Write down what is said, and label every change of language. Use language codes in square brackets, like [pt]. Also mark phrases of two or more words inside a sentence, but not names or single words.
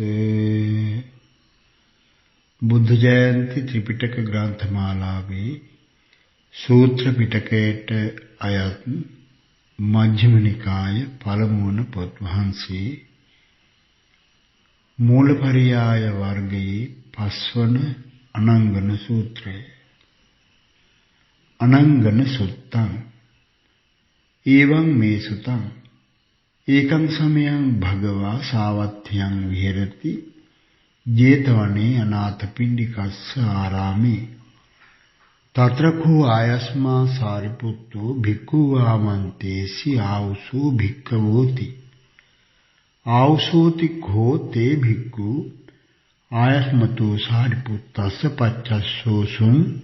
[si] බුද්ධ ජයන්ති ත්‍රිපිටක ග්‍රන්ථමාලාවේ සූත්‍ර පිටකයට අයත් මජ්ක්‍ධිම නිකාය පළමුවන පොත් වහන්සේ මූලපරියාය වර්ගයේ පස්වන අනංගන සූත්‍රය. [pi] අනංගන සුත්තං එවං මේ සුතං ඒකං සමයං භගවා සාවත්ථයං විහෙරති ජේතවනේ අනාථපිණ්ඩිකස්ස ආරාමේ තත්‍රකෝ ආයස්මා සාරිපුත්තෝ භික්ඛු ආමන්තේසි ආවුසෝ භික්ඛවෝති ආවුසෝති කෝ තේ භික්ඛු ආයස්මතෝ සාරිපුත්තස්ස පච්චස්සෝසුං